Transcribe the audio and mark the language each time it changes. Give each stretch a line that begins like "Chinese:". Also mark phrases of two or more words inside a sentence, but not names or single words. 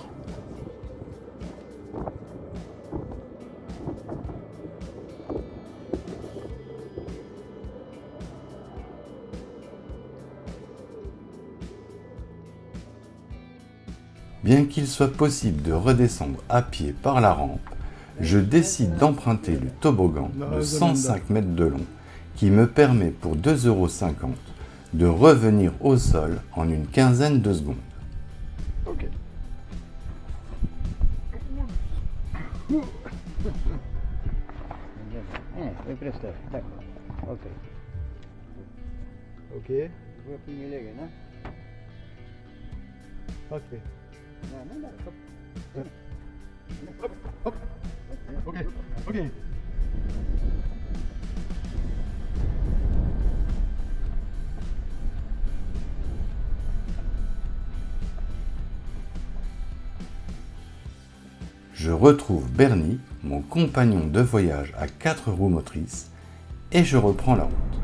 French: Bien qu'il soit possible de redescendre à pied par la rampe, je décide d'emprunter le toboggan de 105 mètres de long qui me permet pour 2,50 € de revenir au sol en une quinzaine de secondes.
Polish: Ok. Wyprostuj, tak. Okej. Ok. Wypnij legę, no. Ok. No, no, no. Hop. Ok. Ok.
French: Je retrouve Bernie, mon compagnon de voyage à 4 roues motrices, et je reprends la route.